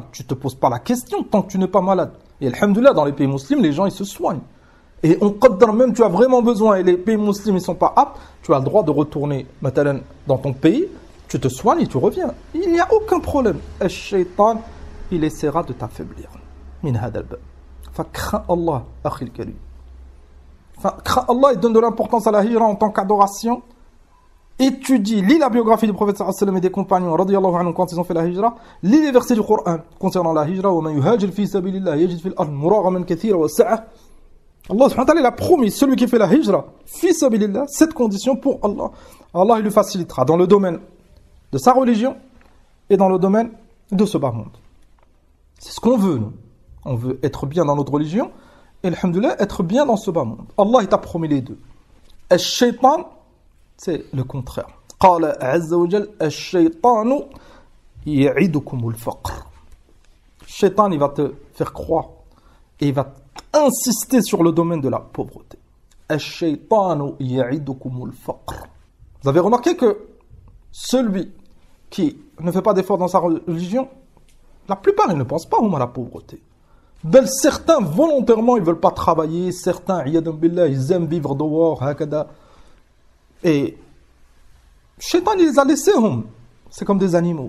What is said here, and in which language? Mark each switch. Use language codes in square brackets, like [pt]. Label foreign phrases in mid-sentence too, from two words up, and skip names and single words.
[fr] Tu te poses pas la question tant que tu n'es pas malade. Et alhamdoulilah, dans les pays musulmans, les gens ils se soignent. Et on qaddar même, tu as vraiment besoin et les pays musulmans ils sont pas aptes, tu as le droit de retourner maintenant dans ton pays, tu te soignes et tu reviens. Il n'y a aucun problème. Le Shaitan, il essaiera de t'affaiblir. [ar] من هذا الباب. [fr] Crains Allah, [ar] أخي الكريم. [fr] Crains Allah et donne de l'importance à la hijra en tant qu'adoration. Étudie, lis la biographie du prophète [ar] صلى الله عليه وسلم [fr] et des compagnons [ar] رضي الله عنهم [fr] quand ils ont fait la hijra. Lis les versets du Coran concernant la hijra. [ar] وَمَنْ يُهَاجِرْ فِي سَبِيلِ اللَّهِ يَجِدْ فِي الْأَرْضِ مُرَاغَمًا كَثِيرًا وَسَعَةً. الله سبحانه وتعالى, [fr] il a promis, celui qui fait la hijra, [ar] في سبيل الله, [fr] cette condition pour Allah. Allah, il lui facilitera dans le domaine de sa religion et dans le domaine de ce bas monde. C'est ce qu'on veut, nous. On veut être bien dans notre religion et, alhamdoulilah, être bien dans ce bas monde. Allah, il t'a promis les deux. Al-shaytan, c'est le contraire. [ar] قال عز وجل الشيطان يعدكم الفقر. [fr] Shaytan, il va te faire croire et il va insister sur le domaine de la pauvreté. [ar] الشيطان يعدكم الفقر. [fr] Vous avez remarqué que celui qui ne fait pas d'effort dans sa religion, la plupart, ils ne pensent pas à la pauvreté. Certains, volontairement, ils ne veulent pas travailler. Certains, ils aiment vivre dehors, hakada. Et Shaitan, il les a laissés, c'est comme des animaux.